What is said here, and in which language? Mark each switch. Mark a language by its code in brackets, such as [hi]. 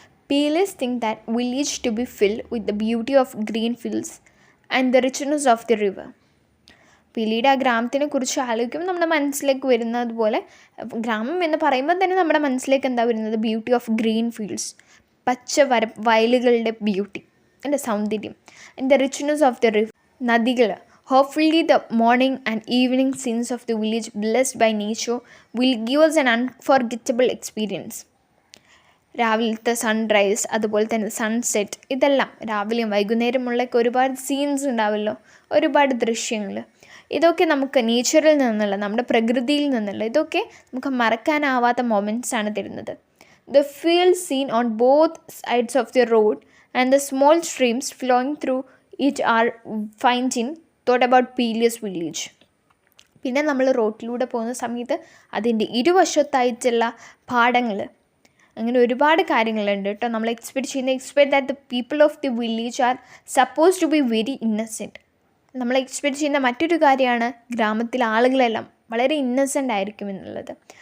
[en] പീലിയസ് think that village to be filled with the beauty of green fields and the richness of the river. [ml] പീലിയുടെ ആ ഗ്രാമത്തിനെ കുറിച്ച് ആലോചിക്കുമ്പോൾ നമ്മുടെ മനസ്സിലേക്ക് വരുന്നത് പോലെ, ഗ്രാമം എന്ന് പറയുമ്പോൾ തന്നെ നമ്മുടെ മനസ്സിലേക്ക് എന്താ വരുന്നത്? [en] beauty of green fields, [ml] വയലുകളുടെ beauty, അതിൻ്റെ സൗന്ദര്യം, [en] and the richness of the river, [ml] നദികൾ. [en] Hopefully the morning and evening scenes of the village blessed by nature will give us an unforgettable experience. [ml] രാവിലത്തെ സൺറൈസ്, അതുപോലെ തന്നെ സൺസെറ്റ്, ഇതെല്ലാം രാവിലെയും വൈകുന്നേരമുള്ളൊക്കെ ഒരുപാട് scenes ഉണ്ടാവുമല്ലോ, ഒരുപാട് ദൃശ്യങ്ങൾ. ഇതൊക്കെ നമുക്ക് നേച്ചറിൽ നിന്നുള്ള, നമ്മുടെ പ്രകൃതിയിൽ നിന്നുള്ള, ഇതൊക്കെ നമുക്ക് മറക്കാനാവാത്ത മൊമെൻറ്റ്സ് ആണ് തരുന്നത്. [en] The fields seen on both sides of the road and the small streams flowing through it are finding thought about Pelias village. [ml] പിന്നെ നമ്മൾ റോട്ടിലൂടെ പോകുന്ന സമയത്ത് അതിൻ്റെ ഇരുവശത്തായിട്ടുള്ള പാടങ്ങൾ, അങ്ങനെ ഒരുപാട് കാര്യങ്ങളുണ്ട് കേട്ടോ. [en] നമ്മൾ expect that the people of the village are suppose to be very innocent. [ml] നമ്മൾ എക്സ്പെക്ട് ചെയ്യുന്ന മറ്റൊരു കാര്യമാണ് ഗ്രാമത്തിലെ ആളുകളെല്ലാം വളരെ ഇന്നസെൻ്റ് ആയിരിക്കും എന്നുള്ളത്.